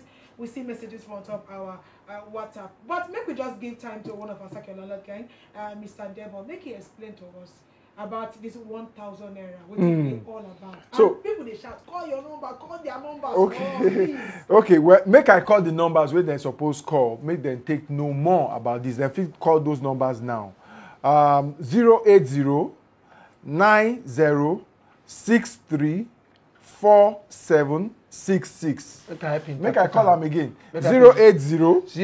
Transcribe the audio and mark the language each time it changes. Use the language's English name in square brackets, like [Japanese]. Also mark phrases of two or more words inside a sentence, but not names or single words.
[Nigerian Pidgin] We see messages from top our WhatsApp. But make we just give time to one of our Sack Your Landlord gang, Mr. Debo. Make he explain to us about this 1,000 naira. What is all about? So and people they shout, call your number, call their numbers. Okay. Oh, Okay, well, make I call the numbers where they suppose call. Make them take no more about this. They fit call those numbers now. 080 90 63 4766. Make I call am again. 080